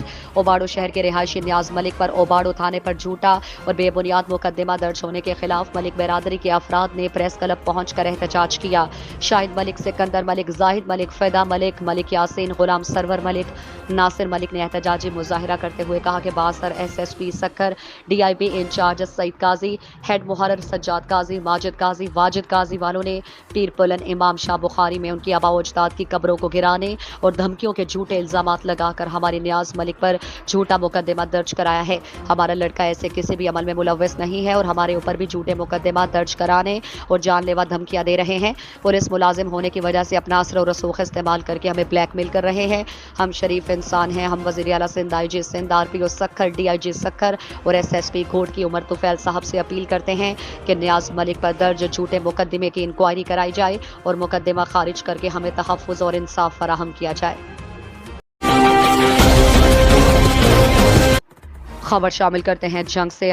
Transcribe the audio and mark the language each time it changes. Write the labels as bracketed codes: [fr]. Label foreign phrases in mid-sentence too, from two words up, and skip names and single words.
[ur] اوباڑو شہر کے رہائشی نیاز ملک پر اوباڑو تھانے پر جھوٹا اور بے بنیاد مقدمہ درج ہونے کے خلاف ملک برادری کے افراد نے پریس کلب پہنچ کر احتجاج کیا. شاہد ملک، سکندر ملک، زاہد ملک، فیدا ملک، ملک یاسین، غلام سرور ملک، ناصر ملک نے احتجاجی مظاہرہ کرتے ہوئے کہا کہ باسر ایس ایس پی سکھر، ڈی آئی بی انچارج سعید قاضی، ہیڈ محرر سجاد قاضی، ماجد قاضی، واجد قاضی والوں نے پیر پلن امام شاہ بخاری میں ان کی آبا و اجداد کی قبروں کو گرانے اور دھمکیوں کے جھوٹے الزامات لگا کر ہمارے نیاز ملک پر جھوٹا مقدمہ درج کرایا ہے. ہمارا لڑکا ایسے کسی بھی عمل میں ملوث نہیں ہے اور ہمارے اوپر بھی جھوٹے مقدمہ درج کرانے اور جان لیوا دھمکیاں دے رہے ہیں. پولیس ملازم ہونے کی وجہ سے اپنا اثر اور رسوخ استعمال کر کے ہمیں بلیک میل کر رہے ہیں. ہم شریف انسان ہیں۔ ہم وزیر اعلیٰ سندھ، آئی جی سندھ، آر پی او سکھر، ڈی آئی جی سکھر اور ایس ایس پی کورٹ کی عمر طفیل صاحب سے اپیل کرتے ہیں کہ نیاز ملک پر درج جھوٹے مقدمے کی انکوائری کرائی جائے اور مقدمہ خارج کر کے ہمیں تحفظ اور انصاف فراہم کیا جائے. خبر شامل کرتے ہیں جنگ سے.